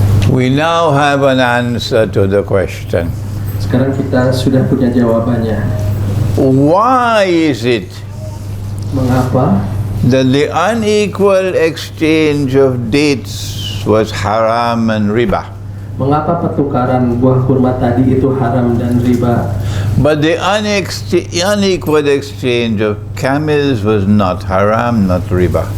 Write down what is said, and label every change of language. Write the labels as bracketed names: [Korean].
[English] We now have an answer to the question. [Indonesian] Sekarang kita sudah punya jawabannya. [English] Why is it [Indonesian] Mengapa [English] that the unequal exchange of dates was haram and riba, [Indonesian] Mengapa pertukaran buah kurma tadi itu haram dan riba, [English] but the unequal exchange of camels was not haram, not riba?